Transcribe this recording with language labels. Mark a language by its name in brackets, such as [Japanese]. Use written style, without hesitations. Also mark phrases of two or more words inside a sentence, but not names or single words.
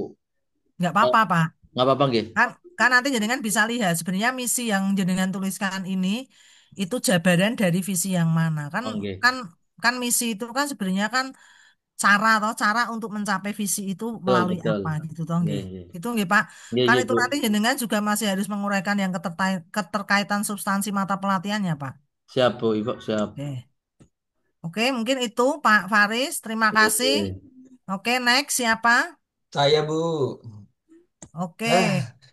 [Indonesian] Nggak Oh, apa-apa Pak. nggak apa-apa, nggih. Kan, kan nanti jenengan bisa lihat sebenarnya misi yang jenengan tuliskan ini itu jabaran dari visi yang mana. Kan [Javanese] Oh, nggih. [Indonesian] kan kan misi itu kan sebenarnya kan cara untuk mencapai visi itu Betul, melalui betul. apa gitu toh [Javanese] Nggih, nggih. nggih. [Indonesian] Itu nggih Pak. [Javanese] Nggih, [Indonesian] Kan [Javanese] nggih, [Indonesian] itu Bu. nanti jenengan juga masih harus menguraikan yang keterkaitan substansi mata pelatihannya Pak. Siap, Bu. Ibu, siap. Oke. Oke, mungkin itu Pak Faris. Terima kasih. Nggih. Oke, next siapa? Saya, Bu. Oke, Ah,